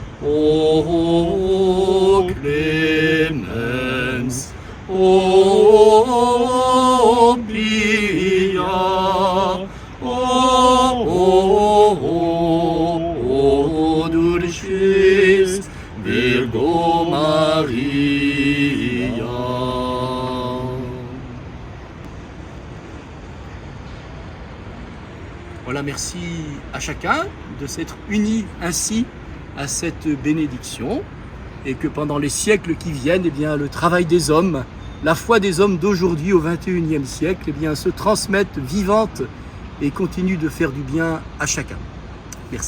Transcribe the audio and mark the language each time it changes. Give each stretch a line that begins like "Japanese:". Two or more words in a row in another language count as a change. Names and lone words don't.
Latin: O clemens, o pia, o dulcis Virgo Maria.
French: Voilà, merci à chacun de s'être unis ainsi à cette bénédiction, et que pendant les siècles qui viennent, eh bien, le travail des hommes, la foi des hommes d'aujourd'hui au XXIe siècle, eh bien, se transmette vivante et continue de faire du bien à chacun.